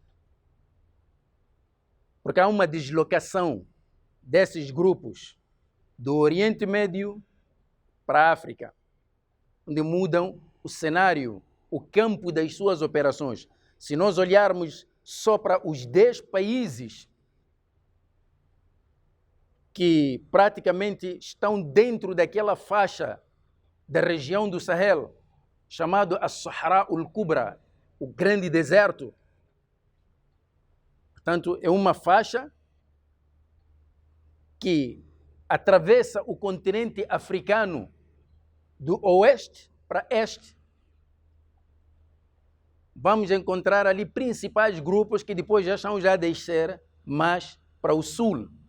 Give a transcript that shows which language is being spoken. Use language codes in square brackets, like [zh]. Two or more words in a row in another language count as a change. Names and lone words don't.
[pt] Porque há uma deslocação desses grupos do Oriente Médio para a África, onde mudam o cenário, o campo das suas operações. Se nós olharmos só para os 10 países que praticamente estão dentro daquela faixa da região do Sahel, chamado As-Sahara al-Kubra, o grande deserto. Portanto, é uma faixa que atravessa o continente africano do oeste para este. Vamos encontrar ali principais grupos que depois já estão a descer mais para o sul.